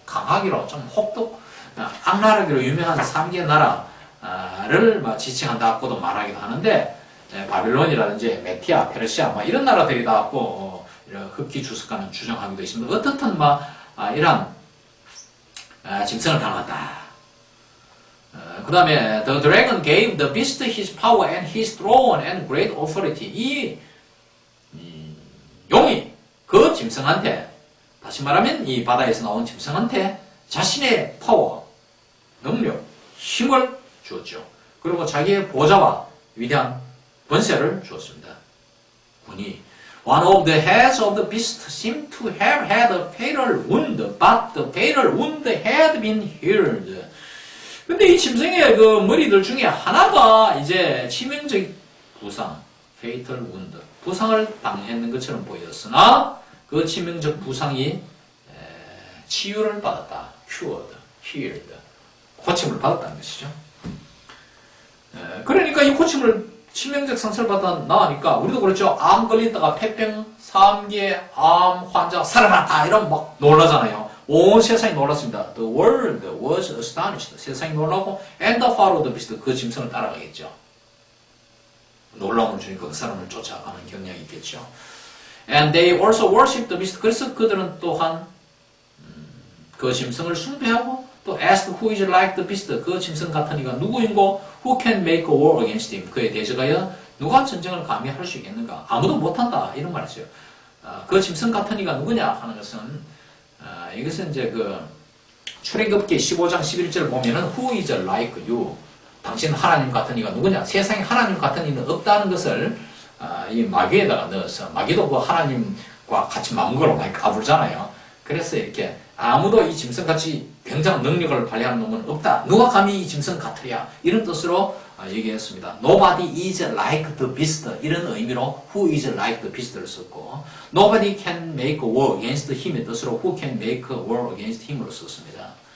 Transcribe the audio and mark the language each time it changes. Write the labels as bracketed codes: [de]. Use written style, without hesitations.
[ko] 강하기로 좀 혹독 악랄하기로 유명한 3개 나라를 지칭한다고도 말하기도 하는데 바빌론이라든지 메티아, 페르시아 이런 나라들이 다 흑기 주석가는 주장하기도 있습니다. 어떻든 이런 짐승을 닮았다. 그 다음에 [en] The dragon gave the beast his power and his throne and great authority. [ko] 이 용이 그 짐승한테, 다시 말하면 이 바다에서 나온 짐승한테 자신의 파워, 능력, 힘을 주었죠. 그리고 자기의 보좌와 위대한 권세를 주었습니다. [en] 군이 One of the heads of the beast seemed to have had a fatal wound, but the fatal wound had been healed. [ko] 근데 이 짐승의 그 머리들 중에 하나가 이제 치명적 부상, fatal wound, 부상을 당했는 것처럼 보였으나 그 치명적 부상이 치유를 받았다. [en] cured, healed. [ko] 고침을 받았다는 것이죠. 그러니까 이 고침을 치명적 상처를 받아 나으니까 우리도 그렇죠. 암 걸리다가 폐병 3개 암 환자 살아났다 이러면 막 놀라잖아요. 온 세상이 놀랐습니다. [en] The world was astonished. [ko] 세상이 놀라고 [en] and the followed the beast. [ko] 그 짐승을 따라가겠죠. 놀라움을 주니까 그 사람을 쫓아가는 경향이 있겠죠. [en] And they also worshipped the beast. [ko] 그래서 그들은 또한 그 짐승을 숭배하고 또 [en] asked who is like the beast. [ko] 그 짐승 같은 이가 누구인고 [en] who can make a war against him. [ko] 그에 대적하여 누가 전쟁을 감히 할 수 있겠는가. 아무도 못한다 이런 말이죠. 그 짐승 같은 이가 누구냐 하는 것은 이것은 이제 그 출애굽기 15장 11절 보면은 [en] who is like you. [ko] 당신 하나님 같은 이가 누구냐. 세상에 하나님 같은 이는 없다는 것을 이 마귀에다가 넣어서 마귀도 그 하나님과 같이 맞물고 많이 까불잖아요. 그래서 이렇게 아무도 이 짐승같이 굉장한 능력을 발휘하는 놈은 없다. 누가 감히 이 짐승 같으랴. 이런 뜻으로 얘기했습니다. [en] Nobody is like the beast. [ko] 이런 의미로 [en] who is like the beast를 썼고 Nobody can make a war against him의 뜻으로 who can make a war against him으로 썼습니다.